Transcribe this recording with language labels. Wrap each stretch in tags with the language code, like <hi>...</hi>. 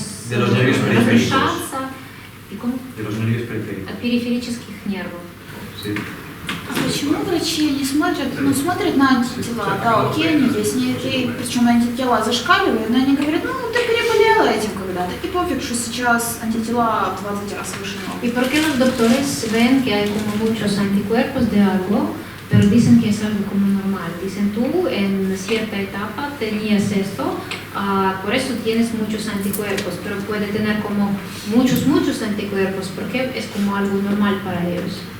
<es>de los nervios periféricos.</es> <ru>разрушаться</ru> <es>de los nervios periféricos.</es> <ru>от периферических нервов.</ru> <es>Sí.</es> <ru>А почему врачи не смотрят, смотрят на антитела, да, окей, они есть, причем антитела зашкаливают, но они говорят, ну, ты переболела этим когда-то, и пофиг, что сейчас антитела в 20 раз выше нормы.</ru> <es>¿Y por qué los doctores ven que hay como muchos anticuerpos de algo, pero dicen que es algo como normal? Dicen, tú en cierta etapa tenías esto, por eso tienes muchos anticuerpos, pero puede tener como muchos anticuerpos, porque es como algo normal para ellos.</es>